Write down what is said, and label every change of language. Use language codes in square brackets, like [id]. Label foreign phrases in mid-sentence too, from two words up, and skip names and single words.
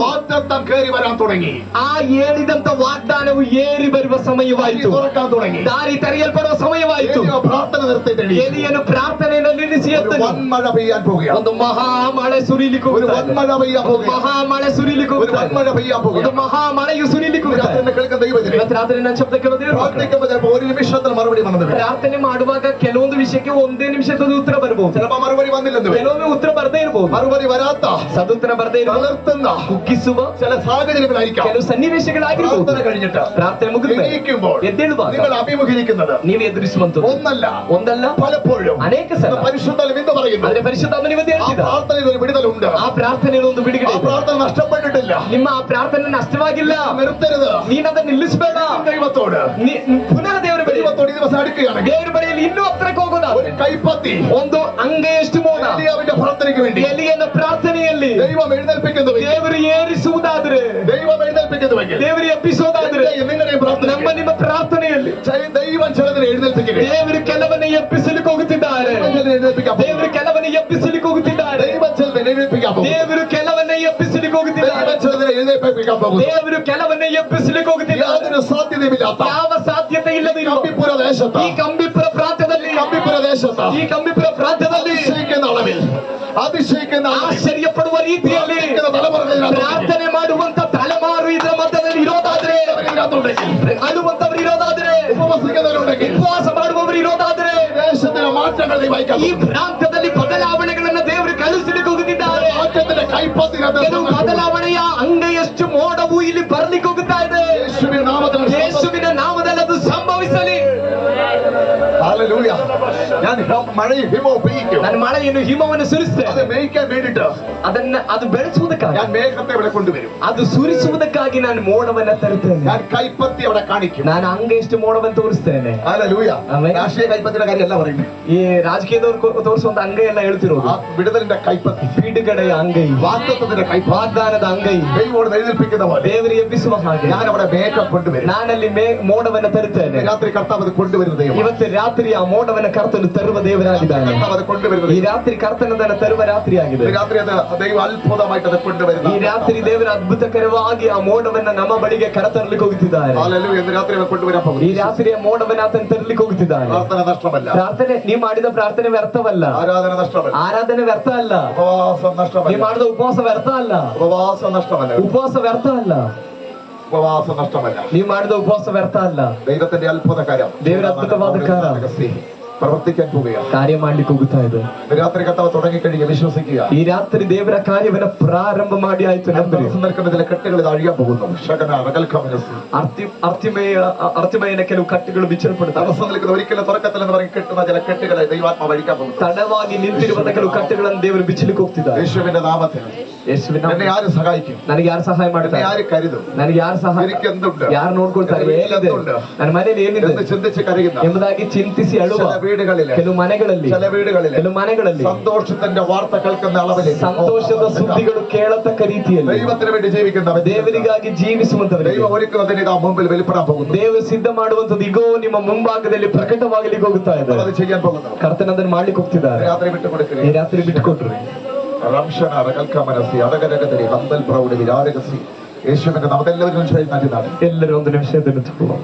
[ml] വാഗ്ദത്തം കയറി വരാൻ തുടങ്ങി. [kn] ಆ ಹೇಳಿದಂತ ವಾಗ್ದಾನವು ಏರಿ ಬರುವ ಸಮಯವಾಯಿತು. [ml] തുറക്കാൻ തുടങ്ങി. [kn] ದಾರಿ ತೆರೆಯಲ್ಪಡುವ ಸಮಯವಾಯಿತು. [ml] ഏലിയാവ് പ്രാർത്ഥന നിർത്തിയിട്ട് [kn] ಎಲಿಯನು ಪ್ರಾರ್ಥನೆಯನ್ನು ನಿಲ್ಲಿಸಿ [ml] ഒരു [kn] ಎದ್ದನು. [ml] വൻമഴ പെയ്യാൻ പോവുകയാണ്. [kn] ಒಂದು ಮಹಾಮಳೆ ಸುರಿಲಿಕ್ಕೆ [ml] ഒരു [kn] ಹೋಗುತ್ತಾ ಇದೆ. [ml] വൻമഴ പെയ്യാൻ പോവുകയാണ്. [kn] ಮಹಾಮಳೆ ಸುರಿಲಿಕ್ಕೆ [ml] ഒരു [kn] ಹೋಗುತ್ತಾ ಇದೆ. [ml] വൻമഴ പെയ്യാൻ [kn] ಒಂದು [ml] പോവുകയാണ്. [kn] ಮಹಾಮಳೆಯು ಸುರಿಲಿಕ್ಕೆ ಹೋಗುತ್ತಾ ಇದೆ. [ml] രാത്രി കേൾക്കുന്ന ദൈവത്തിനെ [kn] ಇವತ್ತು ರಾತ್ರಿ ನನ್ನ ಶಬ್ದ ಕೇಳೋದೇ ಇರ್ಬೇಕು. [ml] പ്രാർത്ഥിക്കുമ്പോൾ ചിലപ്പോൾ ഒരു നിമിഷത്തിൽ മറുപടി വന്നത് വരും. [kn] ಪ್ರಾರ್ಥನೆ ಮಾಡುವಾಗ ಕೆಲವೊಂದು ವಿಷಯಕ್ಕೆ ಒಂದೇ ನಿಮಿಷದ ಉತ್ತರ ಬರಬಹುದು. [ml] ചിലപ്പോൾ മറുപടി വന്നില്ലെന്ന് വരും. [kn] ಕೆಲವೊಮ್ಮೆ ಉತ್ತರ ಬರದೇ ಇರಬಹುದು. [ml] മറുപടി വരാത്ത [kn] ಸದುತ್ತರ ಬರದೇ ಇರಬಹುದು. [ml] തളർത്തുന്ന [kn] ಕುಗ್ಗಿಸುವ [ml] ചില സാഹചര്യങ്ങളായിരിക്കാം. [kn] ಕೆಲವು ಸನ್ನಿವೇಶಗಳಾಗಿರಬಹುದು. [ml] പ്രാർത്ഥന കഴിഞ്ഞിട്ട് [kn] ಪ್ರಾರ್ಥನೆ ಮುಗಿದ [ml] എണീക്കുമ്പോൾ [kn] ಎದ್ದೇಳುವಾಗ [ml] നിങ്ങൾ അഭിമുഖീകരിക്കുന്നത് [kn] ನೀವು ಎದುರಿಸುವಂತದ್ದು [ml] ഒന്നല്ല [kn] ಒಂದಲ್ಲ [ml] പലപ്പോഴും [kn] ಅನೇಕ ಸಲ. [ml] പരിശുദ്ധാത്മാവ് എന്ന് പറയുന്നു. [kn] ಆದ್ರೆ ಪರಿಶುದ್ಧಾತ್ಮ ಇವತ್ತು [ml] ആ [kn] ಹೇಳ್ತಿದ್ದ, [ml] പ്രാർത്ഥനയിൽ ഒരു വിടുതലുണ്ട്. [kn] ಆ ಪ್ರಾರ್ಥನೆಯಲ್ಲಿ ಒಂದು ಬಿಡುಗಡೆ [ml] ആ [kn] ಇದೆ. [ml] പ്രാർത്ഥന നഷ്ടപ്പെട്ടിട്ടില്ല. [kn] ನಿಮ್ಮ ಆ ಪ್ರಾರ್ಥನೆ ನಷ್ಟವಾಗಿಲ್ಲ. [ml] നിർത്തരുത്. [kn] ನೀನ್ ಅದನ್ನ ನಿಲ್ಲಿಸಬೇಡ. [ml] ദൈവത്തോട് [kn] ಪುನಃ ದೇವರ ಬಳಿ [ml] ദൈവത്തോട് ഈ ദിവസം അടുക്കുകയാണെങ്കിൽ [kn] ದೇವರ ಬಳಿಯಲ್ಲಿ ಇನ್ನೂ ಹತ್ರಕ್ಕೆ ಹೋಗೋದಾದ್ರೆ [ml] ഒരു കൈപ്പത്തി [kn] ಒಂದು ಅಂಗೈಯಷ್ಟು ಮೋಡ [ml] ഏലിയാവിന്റെ പ്രാർത്ഥനയ്ക്ക് വേണ്ടി [kn] ಎಲಿಯನ ಪ್ರಾರ್ಥನೆಯಲ್ಲಿ [ml] ദൈവം എഴുന്നേൽപ്പിക്കുന്നുവെങ്കിൽ [kn] ದೇವರು ಏರಿಸುವುದಾದ್ರೆ, [ml] ദൈവം എഴുന്നേൽപ്പിക്കുന്നുവെങ്കിൽ [kn] ದೇವರು ಎಬ್ಬಿಸುವುದಾದ್ರೆ, [ml] നിങ്ങളുടെയും പ്രാർത്ഥന [kn] ನಮ್ಮ ನಿಮ್ಮ ಪ್ರಾರ್ಥನೆಯಲ್ಲಿ [ml] ദൈവം ചിലതിനെ എഴുന്നേൽപ്പിക്കുക. [kn] ದೇವರು ಕೆಲವನ್ನ ಎಬ್ಬಿಸಲಿಕ್ಕೆ ಹೋಗುತ್ತಿದ್ದಾರೆ. ದೇವರು ಕೆಲವನ್ನ ಎಬ್ಬಿಸಲಿಕ್ಕೆ ಹೋಗುತ್ತಿದ್ದಾರೆ. [ml] ദൈവം ചിലതിനെ എഴുന്നേൽപ്പിക്കാൻ പോകും. [kn] ದೇವರು ಕೆಲವನ್ನ ಎಬ್ಬಿಸಲಿಕ್ಕೆ ಹೋಗುತ್ತಿದ್ದಾರೆ. [ml] ദൈവം ചിലതിനെ എഴുന്നേൽപ്പിക്കാൻ പോകും. [kn] ದೇವರು ಕೆಲವನ್ನ ಎಬ್ಬಿಸಲಿಕ್ಕೆ ಹೋಗುತ್ತಿದ್ದಾರೆ. [ml] യാതൊരു സാധ്യതയുമില്ലാത്ത [kn] ಯಾವ ಸಾಧ್ಯತೆ ಇಲ್ಲದಿರುವ [ml] കമ്പിപ്പുര ദേശത്ത് [kn] ಈ ಕಂಬಿಪುರ ಪ್ರಾಂತ್ಯದಲ್ಲಿ [ml] അതിശയിക്കുന്ന അളവിൽ [kn] ಆಶ್ಚರ್ಯಪಡುವ ರೀತಿಯಲ್ಲಿ ಪ್ರಾರ್ಥನೆ ಮಾಡುವಂತ ತಲೆಮಾರು ಇದರ ಮಧ್ಯದಲ್ಲಿ ಇರೋದಾದ್ರೆ, ಅಳುವಂತವರು ಇರೋದಾದ್ರೆ, ಉಪವಾಸ ಮಾಡುವವರು ಇರೋದಾದ್ರೆ, [ml] ദേശത്തിന്റെ മാറ്റങ്ങൾ [kn] ಈ ಪ್ರಾಂತ್ಯದಲ್ಲಿ ಬದಲಾವಣೆಗಳನ್ನು ದೇವರು ಕಳಿಸಲಿಕ್ಕೆ ಹೋಗುತ್ತಿದ್ದಾರೆ. [ml] മാറ്റത്തിന്റെ [kn] ಕೆಲವು ಬದಲಾವಣೆಯ ಅಂಗೈಯಷ್ಟು ಮೋಡವು ಇಲ್ಲಿ ಬರಲಿಕ್ಕೆ ಹೋಗುತ್ತಾ ಇದೆ. ಯೇಸುವಿನ ನಾಮದಲ್ಲಿ ಅದು ಸಂಭವಿಸಲಿ. [ml] ഹല്ലേലൂയ. ഞാൻ മഴയും ഹിമവും പെയ്യിക്കും. [kn] ನಾನು ಮಳೆಯನ್ನು ಹಿಮವನ್ನು [ml] അത് [kn] ಸುರಿಸ್ತೇನೆ. [ml] മേയ്ക്കാൻ വേണ്ടിട്ട് [kn] ಅದು ಬೆಳೆಸುವುದಕ್ಕಾಗಿ, [ml] ഞാൻ മേഘത്തെ ഇവിടെ കൊണ്ടുവരും. [kn] ಅದು ಸುರಿಸುವುದಕ್ಕಾಗಿ ನಾನು ಮೋಡವನ್ನ ತರುತ್ತೇನೆ. [ml] ഞാൻ കൈപ്പത്തി അവിടെ കാണിക്കും. [kn] ನಾನು ಅಂಗೈಷ್ಟು ಮೋಡವನ್ನು ತೋರಿಸ್ತೇನೆ. [ml] ഹല്ലേലൂയ. ആമേൻ. രാഷ്ട്രീയ കൈപ്പത്തിയുടെ കാര്യമല്ല പറയുന്നത്. [kn] ಈ ರಾಜಕೀಯದವರು ತೋರಿಸುವಂತ ಅಂಗೈ ಎಲ್ಲ ಹೇಳ್ತಿರೋದು. [ml] ആ വിടുതലിന്റെ കൈപ്പത്തി, [kn] ಪೀಡುಗಡೆಯ ಅಂಗೈ, [ml] വാഗ്ദത്തത്തിന്റെ കൈപ്പത്തി, [kn] ವಾಗ್ದಾನದ ಅಂಗೈ, [ml] ദൈവോട് എഴുന്നേൽപ്പിക്കുന്ന പോലെ [kn] ದೇವರು ಎಬ್ಬಿಸುವ ಹಾಗೆ [ml] ഞാൻ അവിടെ മേഘം കൊണ്ടുവരും. [kn] ನಾನಲ್ಲಿ ಮೋಡವನ್ನ ತರುತ್ತೇನೆ. [ml] രാത്രി കർത്താവ് അത് കൊണ്ടുവരുന്ന ദൈവം. [kn] ಇವತ್ತು ರಾತ್ರಿ ಆ ಮೋಡವನ್ನ ಕರ್ತನು ತರುವ ದೇವರಾಗಿದ್ದಾನೆ. [ml] കർത്താവ് അത് കൊണ്ടുവരുന്നത്. [kn] ಈ ರಾತ್ರಿ ಕರ್ತನದನ್ನ ತರುವ ರಾತ್ರಿ ಆಗಿದೆ. [ml] ഈ രാത്രി അത് ദൈവം അത്ഭുതമായിട്ട് അത് കൊണ്ടുവരുന്നു. [kn] ಈ ರಾತ್ರಿ ದೇವರ ಅದ್ಭುತಕರವಾಗಿ ಆ ಮೋಡವನ್ನ ನಮ್ಮ ಬಳಿಗೆ ಕರತರಲಿಕ್ಕೆ ಹೋಗುತ್ತಿದ್ದಾರೆ. [ml] ഹല്ലേലൂയ. ഇന്ന് രാത്രി അവൻ കൊണ്ടുവരാൻ പോകുന്നു. [kn] ಈ ರಾತ್ರಿಯ ಮೋಡವನ್ನ ಆತನು ತರಲಿಕ್ಕೆ ಹೋಗುತ್ತಿದ್ದಾನೆ. [ml] പ്രാർത്ഥന നഷ്ടമല്ല. [kn] ಪ್ರಾರ್ಥನೆ ನೀವು ಮಾಡಿದ ಪ್ರಾರ್ಥನೆ ವ್ಯರ್ಥವಲ್ಲ. [ml] ആരാധന നഷ്ടമല്ല. [kn] ಆರಾಧನೆ ವ್ಯರ್ಥ ಅಲ್ಲ. [ml] ഉപവാസം [kn] ನೀವು [ml] നഷ്ടമല്ല. [kn] ಮಾಡಿದ ಉಪವಾಸ ವ್ಯರ್ಥ ಅಲ್ಲ. [ml] ഉപവാസം നഷ്ടമല്ല. [kn] ಉಪವಾಸ ವ್ಯರ್ಥ ಅಲ್ಲ. [ml] ഉപവാസം നഷ്ടമല്ല. [kn] ನೀವು ಮಾಡಿದ ಉಪವಾಸ ವ್ಯರ್ಥ ಅಲ್ಲ. [ml] ദൈവത്തിന്റെ അത്ഭുതകാര്യം, [kn] ದೇವರ ಅದ್ಭುತವಾದ ಕಾರ್ಯ [ml] പ്രവർത്തിക്കാൻ പോവുകയാണ്. [kn] ಕಾರ್ಯ ಮಾಡ್ಲಿಕ್ಕೆ ಹೋಗುತ್ತಾ ಇದೆ. [ml] രാത്രി കർത്താവ് തുടങ്ങിക്കഴിഞ്ഞ് വിശ്വസിക്കുക. [kn] ಈ ರಾತ್ರಿ ದೇವರ ಕಾರ್ಯವನ್ನ ಪ್ರಾರಂಭ ಮಾಡಿ ಆಯ್ತು. [ml] നിൽക്കുന്ന ചില കെട്ടുകൾ ഇത് അഴിയാൻ പോകുന്നു. [kn] ಅರ್ತಿಮಯನ ಕೆಲವು ಕಟ್ಟುಗಳು ಬಿಚ್ಚಲ್ಪಡುತ್ತವೆ. [ml] തടസ്സം നിൽക്കുന്ന ഒരിക്കലും തുറക്കത്തിൽ എന്ന് പറഞ്ഞ് കെട്ടുന്ന ചില കെട്ടുകളെ ദൈവാത്മാവ് അഴിക്കാൻ പോകുന്നു. [kn] ತಡವಾಗಿ ನಿಂತಿರುವ ಕೆಲವು ಕಟ್ಟುಗಳನ್ನು ದೇವರು ಬಿಚ್ಚಲಿಕ್ಕೆ ಹೋಗ್ತಿದ್ದಾರೆ. [ml] യേശുവിന്റെ നാമത്തിൽ എന്നെ ആര് സഹായിക്കും? [kn] ನನಗೆ ಯಾರು ಸಹಾಯ ಮಾಡ್ತಾರೆ? [ml] ആര് കരുതും? [kn] ನನಗೆ ಯಾರು ಸಹಾಯ, [ml] എനിക്ക് എന്തുണ്ട്? [kn] ಯಾರು ನೋಡ್ಕೊಳ್ತಾರೆ? ಏನಿದೆ ನನ್ನ ಮನೇಲಿ ಏನಿದೆ [ml] എന്ന് ചിന്തിച്ച് കരയുന്ന [kn] ಎಂಬುದಾಗಿ ಚಿಂತಿಸಿ ಅಳುವ [ml] ചില വീടുകളിൽ [kn] ಕೆಲವು ಮನೆಗಳಲ್ಲಿ [ml] സന്തോഷത്തിന്റെ വാർത്ത കേൾക്കുന്ന അളവിൽ [kn] ಸಂತೋಷದ ಸುದ್ದಿಗಳು ಕೇಳತಕ್ಕ ರೀತಿಯಲ್ಲಿ [ml] ദൈവത്തിന് വേണ്ടി ജീവിക്കുന്നവർ, [kn] ದೇವರಿಗಾಗಿ ಜೀವಿಸುವಂತವರು, [ml] ദൈവം ഒരിക്കലും അതിന് മുമ്പിൽ വെളിപ്പെടാൻ പോകുന്നു. [kn] ದೇವರು ಸಿದ್ಧ ಮಾಡುವಂತದ್ದು ಇಗೋ ನಿಮ್ಮ ಮುಂಭಾಗದಲ್ಲಿ ಪ್ರಕಟವಾಗಲಿಕ್ಕೆ ಹೋಗುತ್ತಾ ಇದೆ. [ml] അത് ചെയ്യാൻ പോകുന്നു. [kn] ಕರ್ತನ ಅದನ್ನು ಮಾಡ್ಲಿಕ್ಕೆ ಹೋಗ್ತಿದ್ದಾರೆ. [ml] രാത്രി വിട്ടുകൊടുക്കുക. [kn] ಈ ರಾತ್ರಿ ಬಿಟ್ಟುಕೊಟ್ರಿ. [ml] യേശുവിന്റെ നാമത്തിൽ എല്ലാവരും നന്ദിനാണ്. [kn] ಎಲ್ಲರೂ ಒಂದು ನಿಮಿಷ ತಗೊಳ್ಳೋಣ.